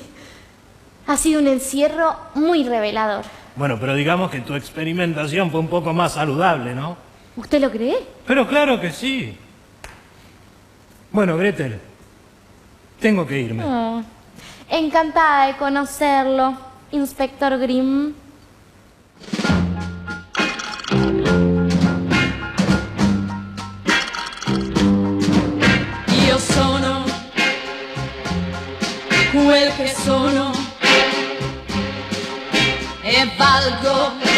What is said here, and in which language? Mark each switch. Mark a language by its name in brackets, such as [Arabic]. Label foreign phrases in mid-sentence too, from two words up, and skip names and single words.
[Spanish] Ha sido un encierro muy revelador. Bueno, pero digamos que tu experimentación fue un poco más saludable, ¿no? ¿Usted lo cree? Pero claro que sí. Bueno, Gretel, tengo que irme. Oh, encantada de conocerlo, Inspector Grimm. [Italian] Io sono quel che sono e valgo